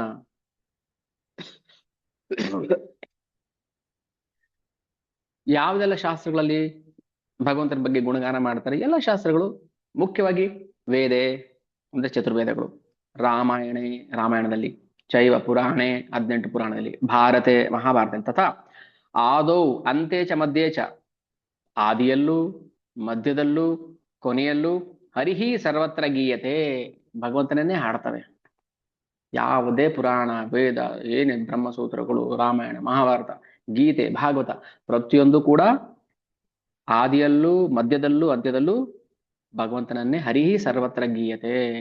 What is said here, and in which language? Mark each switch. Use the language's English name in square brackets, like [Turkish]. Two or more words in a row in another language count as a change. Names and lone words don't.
[Kannada] ಯಾವುದೆಲ್ಲ ಶಾಸ್ತ್ರಗಳಲ್ಲಿ ಭಗವಂತನ ಬಗ್ಗೆ ಗುಣಗಾನ ಮಾಡ್ತಾರೆ? ಎಲ್ಲ ಶಾಸ್ತ್ರಗಳು, ಮುಖ್ಯವಾಗಿ ವೇದೆ ಅಂದ್ರೆ ಚತುರ್ವೇದಗಳು, ರಾಮಾಯಣದಲ್ಲಿ, ಚೈವ ಪುರಾಣೆ 18 ಪುರಾಣದಲ್ಲಿ, [Sanskrit] ಭಾರತೆ ಮಹಾಭಾರತ ತಥಾ ಆದೌ ಅಂತೆ ಚ ಮಧ್ಯೆ ಚ, [Kannada] ಆದಿಯಲ್ಲೂ ಮಧ್ಯದಲ್ಲೂ ಕೊನೆಯಲ್ಲೂ [Sanskrit] ಹರಿಹಿ ಸರ್ವತ್ರ ಗೀಯತೆ, [Kannada] ಭಗವಂತನನ್ನೇ ಹಾಡ್ತವೆ. ಯಾವುದೇ ಪುರಾಣ ವೇದ ಏನೇ ಬ್ರಹ್ಮಸೂತ್ರಗಳು, ರಾಮಾಯಣ ಮಹಾಭಾರತ ಗೀತೆ ಭಾಗವತ ಪ್ರತಿಯೊಂದು ಕೂಡ ಆದಿಯಲ್ಲೂ ಮಧ್ಯದಲ್ಲೂ ಅಂತ್ಯದಲ್ಲೂ ಭಗವಂತನನ್ನೇ [Sanskrit] ಹರಿಹಿ ಸರ್ವತ್ರ ಗೀಯತೆ.